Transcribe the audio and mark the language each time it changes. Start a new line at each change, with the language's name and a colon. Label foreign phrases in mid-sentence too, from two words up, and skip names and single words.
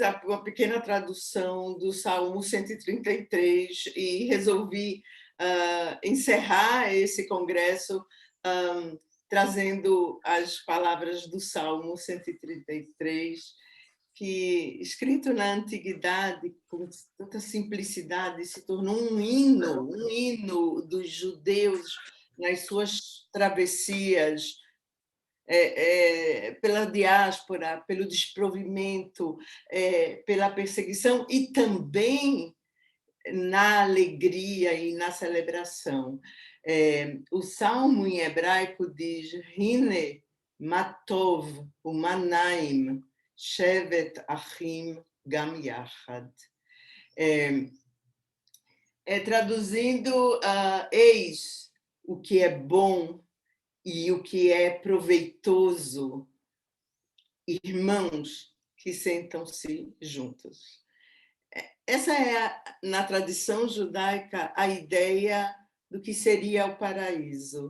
Portuguese: uma pequena tradução do Salmo 133 e resolvi encerrar esse congresso trazendo as palavras do Salmo 133, que, escrito na antiguidade, com tanta simplicidade, se tornou um hino dos judeus nas suas travessias, pela diáspora, pelo desprovimento, pela perseguição e também na alegria e na celebração. O salmo em hebraico diz
Hebrew: הנה מה טוב ומה נעים שבת אחים גם יחד.
Portuguese: Traduzindo, eis o que é bom e o que é proveitoso, irmãos que sentam-se juntos. Essa é, na tradição judaica, a ideia do que seria o paraíso.